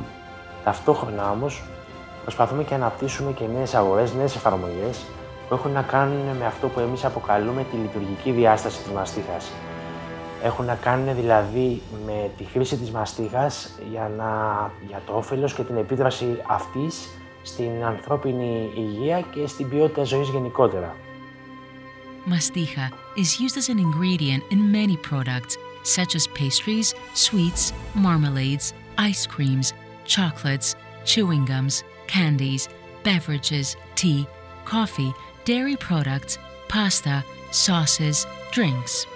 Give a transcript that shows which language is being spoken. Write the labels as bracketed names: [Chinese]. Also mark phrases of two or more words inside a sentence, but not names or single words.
[Greek] Ταυτόχρονα όμως, προσπαθούμε και αναπτύσσουμε και νέες αγορές, νέες εφαρμογές που έχουν να κάνουν με αυτό που εμείς αποκαλούμε τη λειτουργική διάσταση της μαστίχας. Έχουν να κάνουν δηλαδή με τη χρήση της μαστίχας για το όφελος και την επίδραση αυτής στην ανθρώπινη υγεία και στην ποιότητα ζωής γενικότερα. [English] Mastiha is used as an ingredient in many products, such as pastries, sweets, marmalades, ice creams, chocolates, chewing gums, candies, beverages, tea, coffee, dairy products, pasta, sauces, drinks.